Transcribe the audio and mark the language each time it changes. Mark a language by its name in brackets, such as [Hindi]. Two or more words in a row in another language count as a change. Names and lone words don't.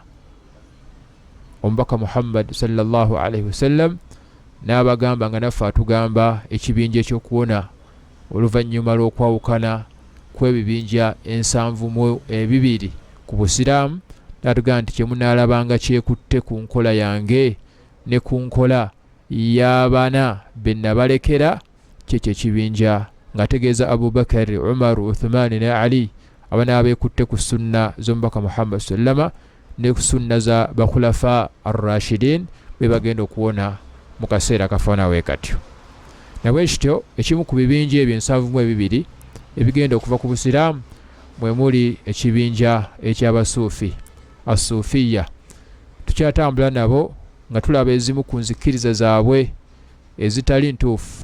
[Ganda] Omubaka Muhammad [Arabic] صلى الله عليه وسلم [Ganda] n'abagamba nga naffe atugamba ekibinja ekyokuwona oluvannyuma lw'okwawukana kw'ebibinja 72 ku busiraamu. N'atugamba nti kyemunaalabanga kyekutte ku nkola yange ne ku nkola y'abaana be nabalekera kyekyo ekibinja, ng'ategeeza Abubakar, Umar, Uthman ne Ali abana abeekutte ku sunna z'omubaka Muhammad sallama ne ku sunna za [Arabic] خلفاء الراشدين [Ganda] be bagenda okuwona mu kaseera kafaanawo katyo. Nabwe kityo ekimu ku bibinja ebyo 72 ebigenda okuva ku busiraamu mwe muli ekibinja eky'abasuufi asuufiya. Tukyatambula nabo nga tulaba ezimu ku nzikiriza zaabwe ezitali ntuufu.